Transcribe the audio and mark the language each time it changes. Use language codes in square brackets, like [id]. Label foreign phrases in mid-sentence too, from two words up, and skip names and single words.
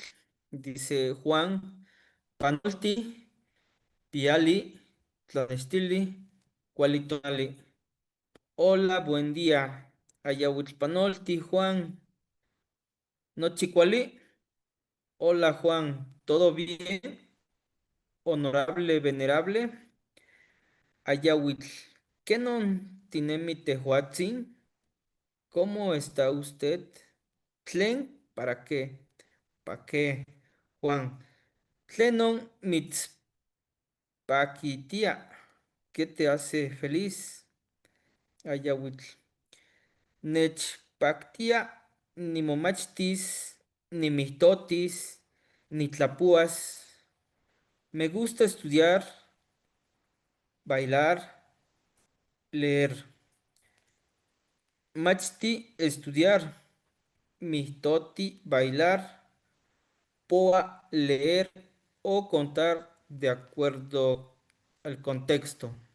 [es] Dice Juan, [nah] Panolti, Piali, Tlanestili, Cualitonali. [es] Hola, buen día. [nah] Ayawit Panolti, Juan. Nochicuali. [es] Hola, Juan. ¿Todo bien? Honorable, venerable. [nah] Ayawitl. ¿Kenon tinemi tehuatzin? [es] ¿Cómo está usted? Tlen, ¿para qué? ¿Para qué? Juan. [nah] Tlenon mitzpaquitia. [es] ¿Qué te hace feliz? [nah] Ayawitl. Nechpactia, ni momachtis, ni mitotis, ni tlapuas. [es] Me gusta estudiar, bailar, leer. Machti, estudiar. Mitoti, bailar. Poa, leer o contar de acuerdo al contexto.